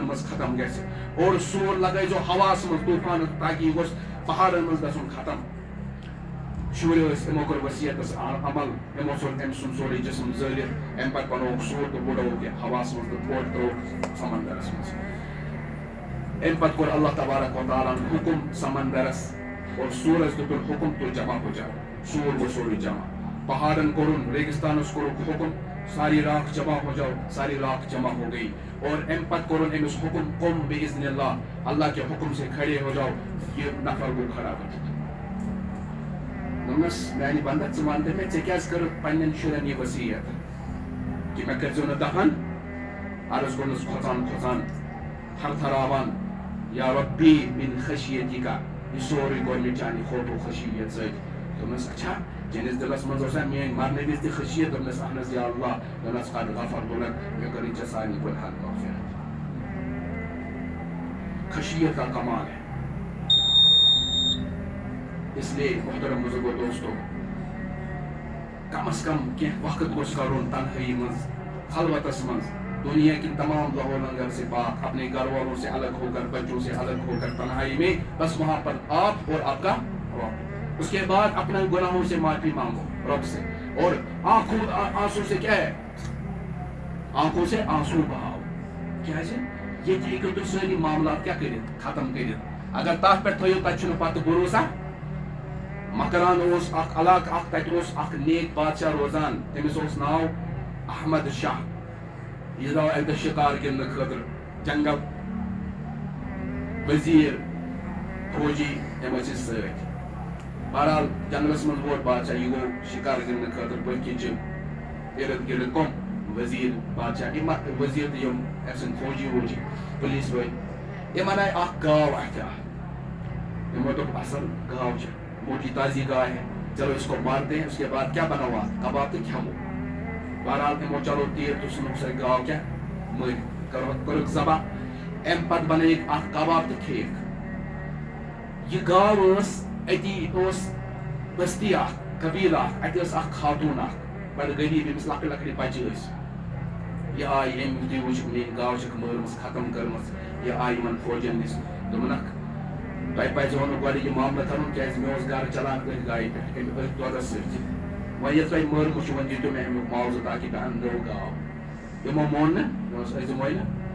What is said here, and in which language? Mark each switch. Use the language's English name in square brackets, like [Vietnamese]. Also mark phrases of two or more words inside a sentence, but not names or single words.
[Kashmiri] منٛز ختم گژھِ اور سوٗر لگٲیزیٚو ہواہس منٛز طوٗفان تاکہِ یہِ گوٚژھ پہاڑن منٛز گژھُن ختم شُرۍ ٲسۍ یِمو کوٚر ؤصیتس عمل یِمو ژھُن أمۍ سُنٛد سورُے جسم زٲلِتھ امہِ پتہٕ بنووُکھ سوٗر تہٕ بُڑووُکھ یہِ ہواہس منٛز تہٕ تھوٚد ترٛووُکھ سمندرس منٛز امہِ پتہٕ کوٚر اللہ تبارک و تعالیٰ ہن حُکم سمندرس اور سورس دیُتُن حُکم تُل [Urdu] جمع ہو جاو [Kashmiri] سور گوٚو سورُے جمع پہاڑن کوٚرُن ریگستانس کوٚرُکھ حُکم ساری راکھ [Urdu] جمع ہو جاو ساری راکھ جمع ہو گئی اور [Kashmiri] امہِ پتہٕ کوٚرُن أمِس حُکم [Arabic] قم بِاذن اللہ [Urdu] اللہ کے حُکم سے کھڑے ہو [Kashmiri] جاو یہِ نفر گوٚو کھڑا ؤتھِتھ دوٚپنس میانہِ بندا ژٕ ون تہٕ مےٚ ژےٚ کیازِ کٔرٕتھ پننٮ۪ن شُرٮ۪ن یہِ ؤصیت کہِ مےٚ کٔرۍزیٚو نہٕ دفن عرض کوٚرنس کھۄژان کھۄژان تھر تھراوان [Arabic] یا ربی من خشیتِکا [Kashmiri] یہِ سورُے کوٚر مےٚ چانہِ خوف و خشیت سۭتۍ دوٚپنس اچھا چٲنِس دِلس منٛز اوسا میٲنۍ مرنہٕ وِزِ تہِ خشیت دوٚپنس اہن حظ یا اللہ دوٚپنس [Arabic] قد غفرت لک [Kashmiri] مےٚ کٔرٕے ژےٚ سارنٕے گۄنہن مغفرت [Urdu] خشیت کا کمال ہے اس لیے محترم بزرگو دوستو [Kashmiri] کم از کم کینٛہہ وقت گوٚژھ کڑُن تنہٲیی منٛز خلوتس منٛز [Urdu] دنیا کی تمام لہو لنگر سے پاک اپنے گھر والوں سے الگ ہو کر بچوں سے الگ ہو کر تنہائی میں بس وہاں پر آپ اور آپ کا رب اس کے بعد اپنے گناہوں سے معافی مانگو رب سے اور آنسو سے کیا ہے آنکھوں سے آنسو بہاؤ [Kashmiri] کیازِ ییٚتہِ ہیٚکِو تُہۍ سٲری معاملات کیٛاہ کٔرِتھ ختم کٔرِتھ اگر تتھ پٮ۪ٹھ تھٲیِو تتہِ چھُنہٕ پتہٕ بھروسہ مکران اوس اکھ علاقہٕ اکھ تتہِ اوس اکھ نیک بادشاہ روزان تٔمِس اوس ناو احمد شاہ یہ درٛاو اَکہِ دۄہ شِکار گِنٛدنہٕ خٲطرٕ جنگل وزیٖر فوجی یِم ٲسۍ أسۍ سۭتۍ بہرحال جنگلس منٛز ووت بادشاہ یہِ گوٚو شِکار گِنٛدنہٕ خٲطرٕ پٔتھۍ کِنۍ چھِ اِرد گِرد کٕم وزیٖر بادشاہ وزیٖر تہٕ یِم أمۍ سٕنٛدۍ فوجی ووجی پُلیٖس وٲلۍ یِمن آیہِ اکھ گاو اَتھِ یِمو دوٚپ اصل گاو چھِ [Urdu] موٹی تازی گاے ہے چلو اس کو مارتے ہیں اس کے بعد [Kashmiri] کیا بناوا کباب تو کھیمو بہرحال یِمو چلو تیٖر تہٕ ژھٕنُکھ سۄ گاو کیٛاہ مٔرۍ کوٚرُکھ ذبح اَمہِ پتہٕ بنٲیِکھ اکھ کباب تہٕ کھیٚیِکھ یہِ گاو ٲس أتی اوس بستی اکھ قبیٖل اکھ اَتہِ ٲس اکھ خاتوٗن اکھ بڑٕ غریٖب ییٚمِس لۄکٕٹۍ لۄکٕٹۍ بچہِ ٲسۍ یہِ آیہِ أمۍ یُتھُے وٕچھُکھ میٛٲنۍ گاو چھکھ مٲرمٕژ ختم کٔرمٕژ یہِ آیہِ یِمن فوجین نِش دوٚپُنکھ تۄہہِ پزِہو نہٕ گۄڈٕ یہِ معاملہٕ کرُن کیٛازِ مےٚ اوس گرٕ چلان أتھۍ گایہِ پٮ۪ٹھ أمۍ أتھۍ دۄدس سۭتۍ وۄنۍ ییٚلہِ تۄہہِ مٲرمٕژ چھُ وۄنۍ دِتِو مےٚ امیُک معاوضہٕ تاکہِ بہٕ اَنہٕ نٔو گاو یِمو مون نہٕ مےٚ اوس أسۍ دِموے نہٕ